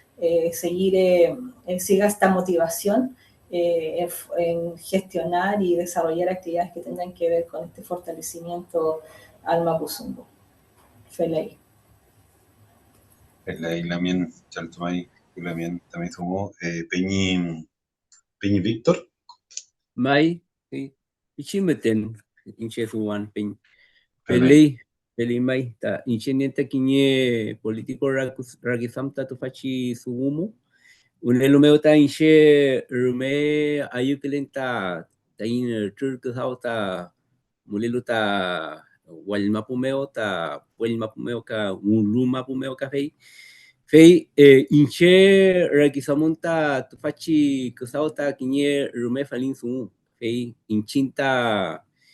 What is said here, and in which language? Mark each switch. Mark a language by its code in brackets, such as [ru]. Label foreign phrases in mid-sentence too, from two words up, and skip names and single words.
[es] siga esta motivación en gestionar y desarrollar actividades que tengan que ver con este fortalecimiento al mapuzungún. [arn] Feley. Feley también, Chaltumay, también sumo, Peñi Víctor. Mai, ichimeten, inche suwan peñ. Feley mai, ta inche nienta kiñe político rakisamta tufachi sugumu. Unelo meu ta inche rume ayukelenta ta in turku hauta mulelu ta walmapumeo ta puelmapumeo ka ulumapumeo ka fei inche rakisamunta tufachi kusauta kiñe rume falin su fei inchinta